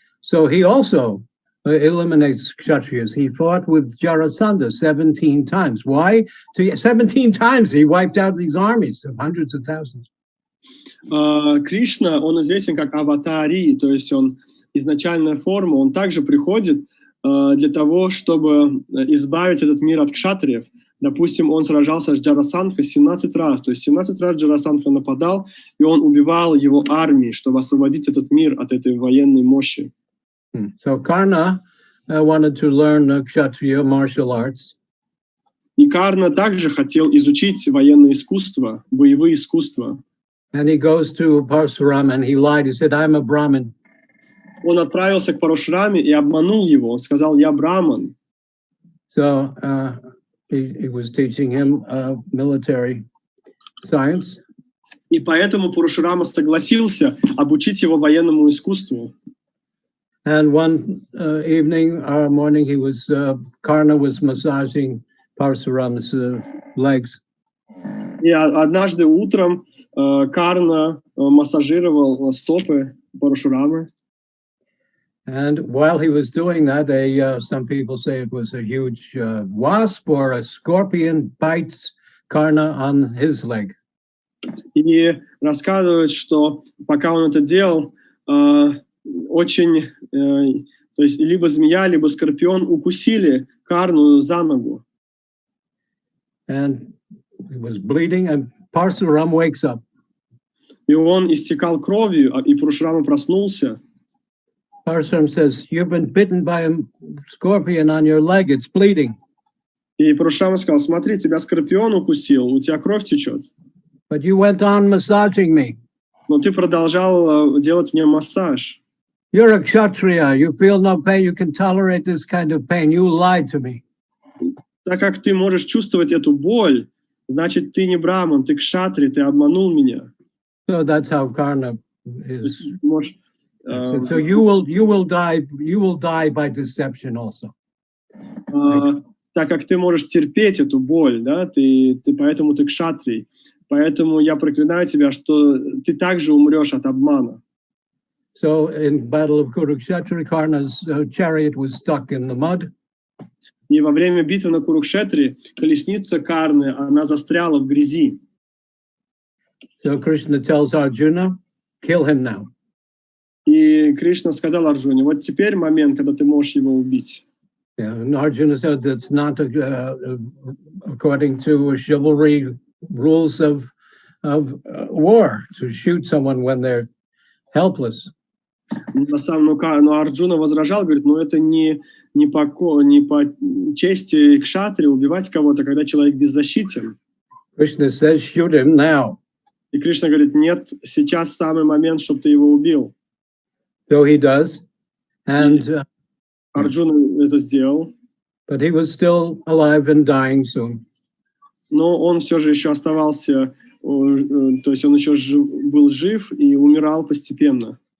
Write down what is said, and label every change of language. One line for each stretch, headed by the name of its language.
English: So he also eliminates Kshatriyas. He fought with Jarasandha 17 times. Why? 17 times he wiped out these armies of hundreds of thousands.
Russian: Кришна, он известен как аватари, то есть он изначальная форма, он также приходит для того, чтобы избавить этот мир от кшатриев. Допустим, он сражался с Джарасандхой 17 раз, то есть 17 раз Джарасандха нападал, и он убивал его армии, чтобы освободить этот мир от этой военной мощи.
English: So Karna wanted to learn Kshatriya martial arts.
Russian: И Карна также хотел изучить военное искусство, боевые искусства.
English: And he goes to Parsuram and he lied. He said, I'm a Brahmin.
Russian: Он отправился к Парашураме и обманул его. Он сказал, я браман.
English: So he was teaching him military science.
Russian: И поэтому Парашурама согласился обучить его военному искусству.
English: And one morning, he was Karna was massaging Parsuram's legs.
Russian: И однажды утром Карна массажировал стопы Парашурамы.
English: And while he was doing that, some people say it was a huge wasp or a scorpion bites Karna on his leg.
Russian: И рассказывают, что пока он это делал, очень, то есть либо змея, либо скорпион укусили Карну за ногу.
English: And he was bleeding, and Parsuram wakes up.
Russian: И он истекал кровью, и Парашурама проснулся.
English: Parsuram says, "You've been bitten by a scorpion on your leg. It's bleeding."
Russian: И Парашурама сказал, смотри, тебя скорпион укусил, у тебя кровь течет.
English: But you went on massaging me.
Russian: Но ты продолжал делать мне массаж.
English: You're a kshatriya. You feel no pain. You can tolerate this kind of pain. You lied to me.
Russian: Так как ты можешь чувствовать эту боль, значит, ты не браман, ты кшатри, ты обманул меня.
English: So that's how Karna is.
Russian: Можешь,
English: So you will die by deception also.
Russian: Так как ты можешь терпеть эту боль, да, поэтому ты кшатрий. Поэтому я проклинаю тебя, что ты также умрешь от обмана.
English: So in battle of Kurukshetra, Karna's chariot was stuck in the mud.
Russian: И во время битвы на Курукшетре колесница Карны, она застряла в грязи.
English: So Krishna tells Arjuna, kill him now.
Russian: И Кришна сказал Арджуне, вот теперь момент, когда ты можешь его убить.
English: Yeah, and Arjuna said that's not according to chivalry rules of war to shoot someone when they're helpless.
Russian: Но Арджуна возражал, говорит, это не по чести кшатри убивать кого-то, когда человек беззащитен.
English: Krishna says, shoot him now.
Russian: И Кришна говорит, нет, сейчас самый момент, чтобы ты его убил.
English: So he does, and
Russian: Арджуна это сделал.
English: But he was still alive and dying soon.
Russian: Но он все же еще оставался, то есть он еще был жив и умирал постепенно.